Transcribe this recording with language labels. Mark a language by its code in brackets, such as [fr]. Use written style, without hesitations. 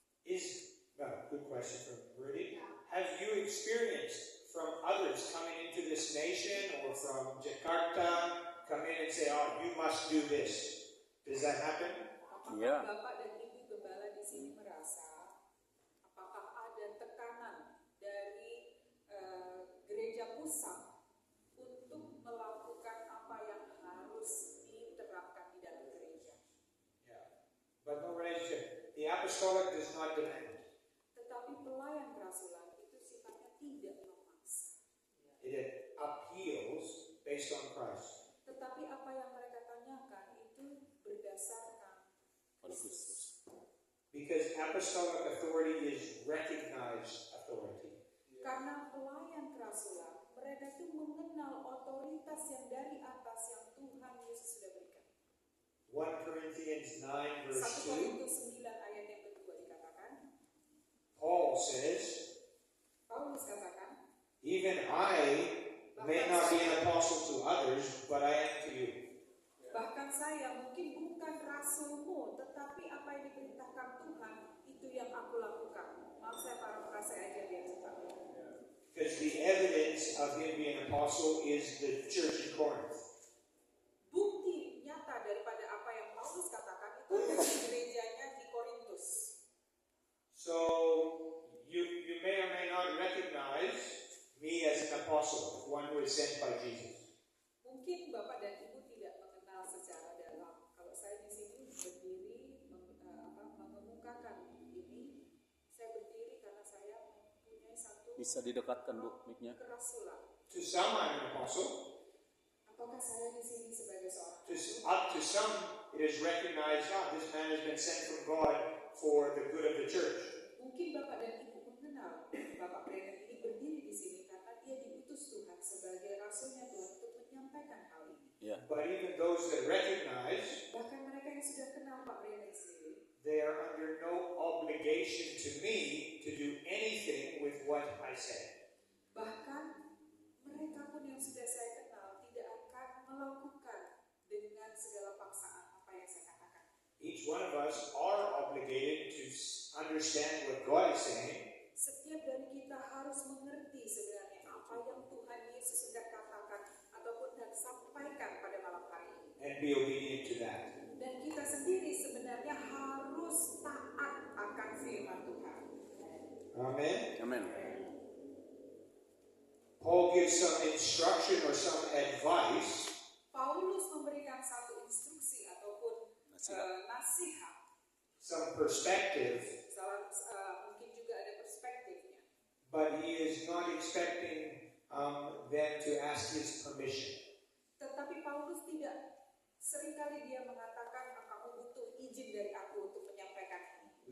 [en] Good question from Rudy. Have you experienced from others coming into this nation or from Jakarta come in and say, "Oh, you must do this"? Does that happen? [id] Ya. Bapak dan Ibu Gembala di sini merasa apakah ada tekanan dari gereja pusat untuk melakukan apa yang harus diterapkan di dalam gereja? [en] Yeah. But no relationship. The apostolic does not demand. [id] Tetapi pelayan kerasulan itu sifatnya tidak memaksa. [en] It appeals based on Christ. [id] Tetapi apa yang mereka tanyakan itu berdasarkan Kristus. [en] Because apostolic authority is recognized authority. [id] Karena pelayan kerasulan, mereka itu mengenal otoritas yang dari atas yang Tuhan Yesus sudah berikan. [en] 1 Corinthians 9 verse [id] 1 Korintus 9 ayat yang kedua dikatakan, [en] Paul says, [id] Paulus katakan, [en] "Even I may not be an apostle to others, but I am to you." [id] bahkan saya mungkin bukan rasulmu, tetapi apa yang diperintahkan Tuhan, itu yang aku lakukan. Maaf saya parafrase aja biar cepat. [en] Because the evidence of him being an apostle is the church in Corinth. [id] Bukti nyata daripada apa yang Paulus katakan itu dari gerejanya di Korintus. [en] So you may or may not recognize me as an apostle, one who is sent by Jesus. [id] Mungkin Bapak dan Ibu tidak mengenal secara dalam. Kalau saya di sini berdiri mengemukakan ini, saya berdiri karena saya mempunyai satu Bisa didekatkan Bu mic-nya. kerasulan. [en] To some, I'm an apostle. [id] Apakah saya di sini sebagai seorang [en] To some, it is recognized, this man has been sent from God for the good of the church. [id] Mungkin Bapak dan Ibu mengenal Bapak Brennan ini berdiri di sini karena dia diutus Tuhan sebagai rasulnya Tuhan untuk menyampaikan hal ini. Ya. [en] But even those that recognize, [id] Bahkan mereka yang sudah kenal Pak Brennan sendiri, [en] they are under no obligation to me to do anything with what I say. [id] bahkan mereka pun yang sudah saya kenal tidak akan melakukan dengan segala paksaan apa yang saya katakan. [en] Each one of us are obligated to understand what God is saying [id] Setiap dari kita harus mengerti sebenarnya apa yang Tuhan Yesus sudah katakan ataupun hendak sampaikan pada malam hari ini. [en] and be obedient to that. [id] Dan kita sendiri sebenarnya harus taat akan firman Tuhan. [en] Amen. [id] Amin. [en] Paul gives some instruction or some advice [id] Paulus memberikan satu instruksi ataupun Nasihat. nasihat. [en] some perspective, [id] Mungkin juga ada perspektifnya. [en] but he is not expecting them to ask his permission. [id] Tetapi Paulus tidak, seringkali dia mengatakan kamu butuh izin dari aku untuk menyampaikan ini.